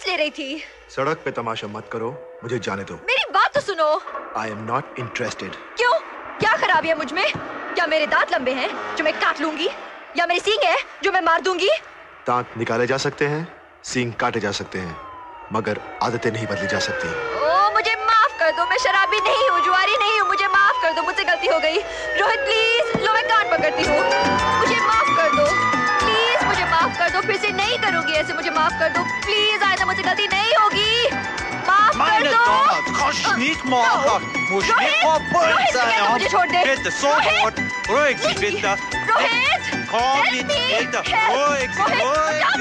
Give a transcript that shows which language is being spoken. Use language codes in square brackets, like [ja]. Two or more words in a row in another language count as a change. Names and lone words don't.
[hi] थी। सड़क पे तमाशा मत करो, मुझे जाने दो। मेरी बात तो सुनो। [en] I am not interested. [hi] क्यों? क्या खराबी है मुझ में? क्या मेरे दांत लंबे हैं जो मैं काट लूंगी, या मेरे सींग है जो मैं मार दूंगी? दांत निकाले जा सकते हैं, सींग काटे जा सकते हैं, मगर आदतें नहीं बदली जा सकती। ओ, मुझे माफ कर दो, मैं शराबी नहीं हूँ, जुआरी नहीं हूँ, मुझे माफ कर दो, मुझसे गलती हो गई। रोहित प्लीज, लो मैं कान पकड़ती हूँ, मुझे माफ कर दो, प्लीज मुझे माफ कर दो, फिर से नहीं करूंगी ऐसे, मुझे माफ कर दो प्लीज, आइंदा मुझसे गलती नहीं होगी, माफ कर दो। [de] Nicht machen! Muss nicht sein! [hi] मुझे छोड़ दे। [de] Bitte, sofort! Ruhig Sie bitte! रोहित! Komm jetzt bitte! Ruhig Sie, ruhig Sie!